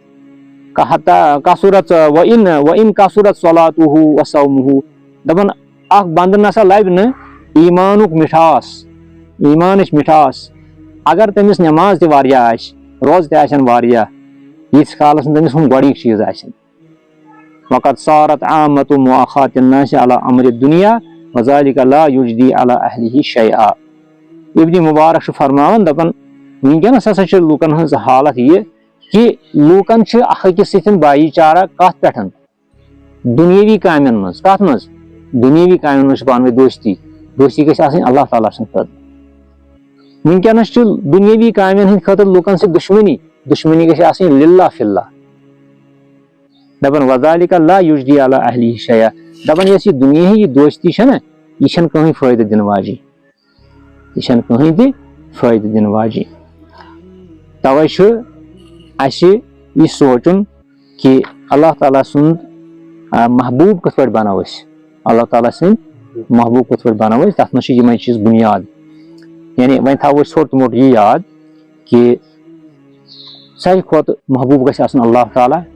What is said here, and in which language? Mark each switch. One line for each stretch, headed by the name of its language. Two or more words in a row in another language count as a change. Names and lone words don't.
Arabic: وَإِنْ کَثُرَتْ صَلَاتُهُ وَصَوْمُهُ
Kashmiri: دَپان اکھ بنٛدٕ نسا لبہِ نہٕ ایٖمانُک مِٹھاس ایٖمانٕچ مِٹھاس اگر تٔمِس نٮ۪ماز تہِ واریاہ آسہِ روزٕ تہِ آسن واریاہ ییٖتِس کالس نہٕ تٔمِس ہُم گۄڈٕنِکۍ چیٖز آسن
Arabic: وَقَدْ صَارَتْ عَامَّةُ مُؤَاخَاةِ النَّاسِ عَلَىٰ أَمْرِ الدُّنْيَا وَذَلِکَ لَا یُجْدِی عَلَىٰ أَہْلِهِ شَیْئًا
Kashmiri: ابنِ مُبارک چھُ فرماوان دَپان وٕنکیٚنس ہسا چھِ لُکن ہٕنٛز حالت یہِ کہِ لوٗکن چھِ اکھ أکِس سۭتۍ بایی چارہ کتھ پٮ۪ٹھ دُنیٲوی کامٮ۪ن منٛز کتھ منٛز دُنیٲوی کامٮ۪ن منٛز چھِ پانہٕ ؤنۍ دوستی دوستی گژھِ آسٕنۍ اللہ تعالیٰ سٕنٛدِ خٲطرٕ وٕنکیٚنس چھِ دُنیٲوی کامٮ۪ن ہٕنٛدِ خٲطرٕ لُکن سۭتۍ دُشمنی دُشمنی گژھِ آسٕنۍ
Arabic: لِلہ فِی اللہ
Kashmiri: دَپان
Arabic: وَذَلِکَ لَا یُجْدِی عَلَىٰ أَہْلِهِ شَیْئًا
Kashmiri: دَپان یۄس یہِ دُنیٲہی دوستی چھےٚ نہ یہِ چھنہٕ کٕہٕنۍ فٲیدٕ دِنہٕ واجیٚنۍ یہِ چھنہٕ کٕہٕنۍ تہِ فٲیدٕ دِنہٕ واجیٚنۍ توے چھُ اَسہِ یہِ سونٛچُن کہِ اللہ تعالیٰ سُنٛد محبوٗب کِتھ پٲٹھۍ بنو أسۍ اللہ تعالیٰ سٕنٛدۍ محبوٗب کِتھ پٲٹھۍ بنو أسۍ تتھ منٛز چھِ یِمے چیٖز بُنیاد یعنی وۄنۍ تھاوو أسۍ ژھوٚٹ موٚٹ یہِ یاد کہِ ساروی کھۄتہٕ محبوٗب گژھِ آسُن اللہ تعالیٰ